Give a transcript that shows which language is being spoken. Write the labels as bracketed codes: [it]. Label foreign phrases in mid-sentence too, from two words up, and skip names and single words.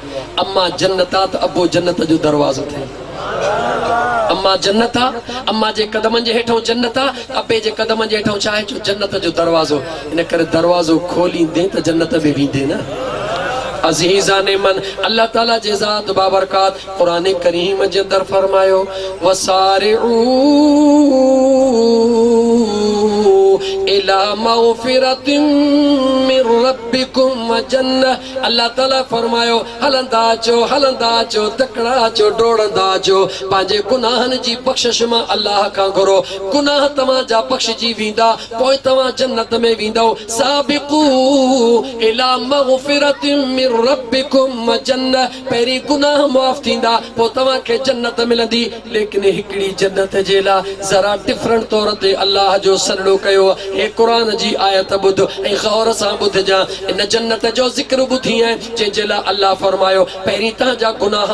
[sd] अम्मा जन्नत आहे त अबो जन्नत जो दरवाज़ो थिए। अम्मा जन्नत आहे, अम्मा जे कदमनि जे हेठों जन्नत आहे, अबे जे कदमनि जे हेठों छा आहे? जन्नत जो दरवाज़ो। इन करे दरवाज़ो खोलींदे त जन्नत में वेंदे न। अज़ीज़ा ने मन अल्लाह ताला जे ज़ात बाबरकात क़ुरान करीम जे अंदर फरमायो [ar] وسارعوا إلى مغفرة من ربكم وجنة. [sd] अल्लाह ताला फरमायो हलंदा अचो तकड़ा अचो डोड़ंदा अचो, पंहिंजे गुनाहनि जी बख़्शिश मां अल्लाह खां घुरो। गुनाह तव्हां जा बख़्शिजी वेंदा, पोइ तव्हां जन्नत में वेंदव। [ar] سابقوا إلى مغفرة من ربكم وجنة, [sd] पहिरीं गुनाह माफ़ थींदा, पोइ तव्हांखे जन्नत मिलंदी। लेकिन हिकिड़ी जन्नत जे लाइ ज़रा डिफरेंट तौर ते अल्लाह जो सॾड़ो कयो। कुरान जी आयत बुध ऐं गौर सां बुधजा इन जन्नत जो जिक्र बुधी है जंहिंजे लाइ अल्लाह फरमायो पहिरीं तव्हांजा गुनाह